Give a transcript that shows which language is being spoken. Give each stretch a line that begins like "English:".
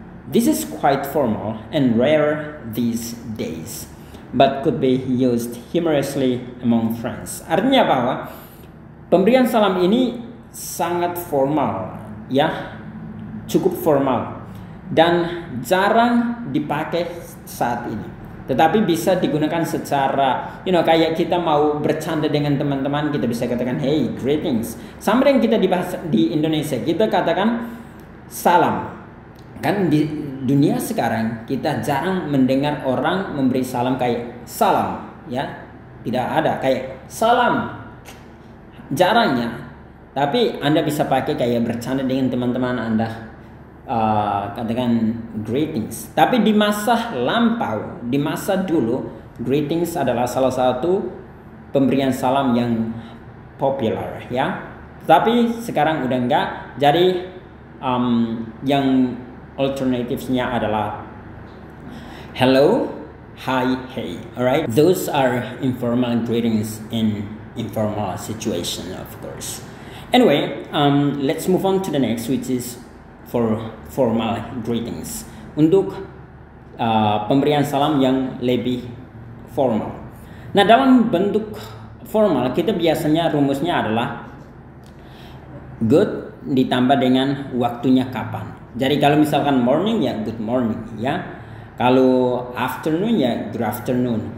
English: This is quite formal and rare these days, but could be used humorously among friends.
Indonesian: Artinya bahwa pemberian salam ini sangat formal, ya, cukup formal, dan jarang dipakai saat ini. Tetapi bisa digunakan secara, kayak kita mau bercanda dengan teman-teman, kita bisa katakan,
English: hey, greetings.
Indonesian: Sama dengan kita di Indonesia, kita katakan salam. Kan di dunia sekarang, kita jarang mendengar orang memberi salam kayak salam, ya. Tidak ada, kayak salam. jarangnya. Tapi Anda bisa pakai kayak bercanda dengan teman-teman Anda, katakan greetings. Tapi di masa lampau, di masa dulu, greetings adalah salah satu pemberian salam yang populer ya. Tapi sekarang udah enggak. Jadi yang alternatifnya adalah
English: hello, hi, hey. Alright, those are informal greetings in informal situation, of course. Anyway, let's move on to the next, which is for formal greetings.
Indonesian: Untuk pemberian salam yang lebih formal. Nah, dalam bentuk formal kita biasanya rumusnya adalah good ditambah dengan waktunya kapan. Jadi kalau misalkan morning ya
English: good morning
Indonesian: ya. Kalau afternoon ya
English: good afternoon.